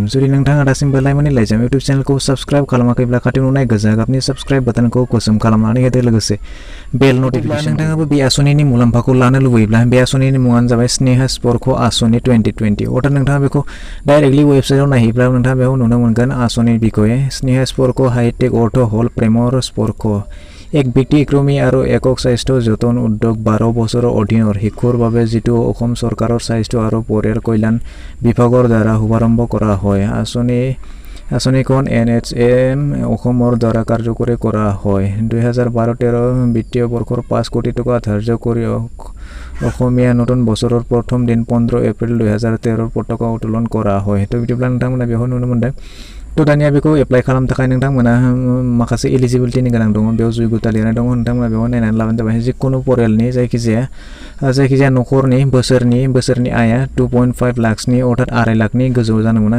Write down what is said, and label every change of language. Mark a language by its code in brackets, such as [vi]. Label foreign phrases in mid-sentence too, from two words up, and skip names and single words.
[brx] जुदि नोंथाङा दासिमबो लाइमोननि लाइजाम इउटुब चेनेलखौ साबस्क्राइब खालामाखैब्ला खाथियाव नुनाय गोजा गाबनि साबस्क्राइब बाटनखौ गोसोम खालामनानै होदो, लोगोसे बेल नटिफिकेसन। नोंथाङाबो बे आसनिनि मुलाम्फाखौ लानो लुबैयोब्ला बे आसनिनि मुङानो जाबाय स्नेहा स्पर्क आसनि 2020। अर्थात नोंथाङा बेखौ डाइरेक्टलि वेबसाइटआव नायहैब्ला नोंथाङा बेयाव नुनो मोनगोन आसनि बिखय स्नेहा स्पर्क हाईटेक अर्थ हल प्रेमर स्पर्क [as] এক ব্যক্তি ক্ৰমী আৰু একক স্বাস্থ্য যতন উদ্যোগ 12 বছৰৰ অধীনৰ শিশুৰ বাবে যিটো অসম চৰকাৰৰ স্বাস্থ্য আৰু পৰিয়াল কল্যাণ বিভাগৰ দ্বাৰা শুভাৰম্ভ কৰা হয়। আঁচনিখন NHM অসমৰ দ্বাৰা কাৰ্যকৰী কৰা হয়। 2012-13 বিত্তীয় বৰ্ষৰ 5 কোটি টকা ধাৰ্য কৰি অসমীয়া নতুন বছৰৰ প্ৰথম দিন 15 এপ্ৰিল 2013 পতাকা উত্তোলন কৰা হয়। [brx] थ' बिदिब्ला नोंथांमोना बेयाव नुनो मोनदों। थ' दानिया बेखौ एप्लाइ खालामनो थाखाय नोंथांमोना माखासे एलिजिबिलिटिनि गोनां दङ, बेयाव जयगता लिरनाय दङ। नोंथांमोना बेयाव नायनानै लाबानो जाबाय। जिखुनु परियालनि जायखिजाया न'खरनि बोसोरनि आया 2.5 लाखसनि अर्थात 2.5 लाखनि गोजौ जानो मोना।